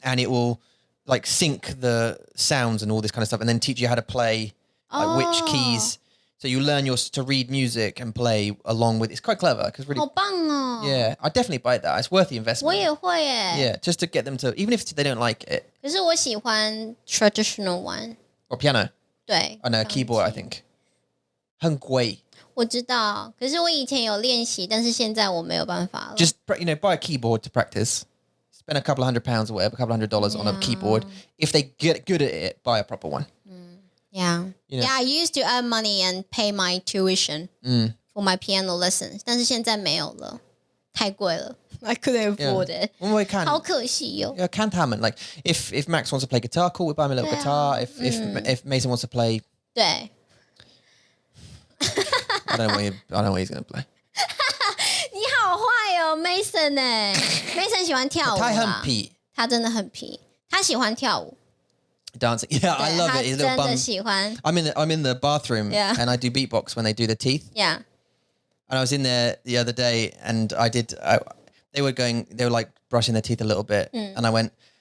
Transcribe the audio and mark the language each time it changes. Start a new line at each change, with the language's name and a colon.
English: And it will like sync the sounds and all this kind of stuff, and then teach you how to play. Like which keys, so you learn to read music and play along with. It's quite clever because really,
Chinese: 好棒哦。
English: yeah, I'd definitely buy that. It's worth the investment.
Chinese: 我也会耶。
English: Yeah, just to get them to, even if they don't like it.
Chinese: 可是我喜欢
English: traditional one。 Or piano.
Chinese: 对。
English: On a keyboard, I think.
Chinese: 很贵。我知道，可是我以前有练习，但是现在我没有办法了。
English: Just buy a keyboard to practice. Spend a couple $100 or whatever, a couple $100 on a keyboard. If they get good at it, buy a proper one. Yeah, I used to earn money and pay my tuition for my piano lessons，
Chinese: 但是现在没有了，太贵了。
English: I couldn't afford it.
Chinese: 我们会看，好可惜哦。
English: Yeah,
Chinese: 看他们
English: like if Max wants to play guitar, cool, we buy him a little guitar. If Mason wants to play,
Chinese: 对。
English: I don't know what he's going to play.
Chinese: 你好坏哦 ，Mason 哎，Mason 喜欢跳舞啦。他很皮，他真的很皮，他喜欢跳舞。
English: Dancing, yeah, I love it. His little
Chinese: 真的
English: bum.
Chinese: 喜欢。
English: I'm in the bathroom, and I do beatbox when they do the teeth. Yeah. And I was in there the other day, and they were like brushing their teeth a little bit, and I went.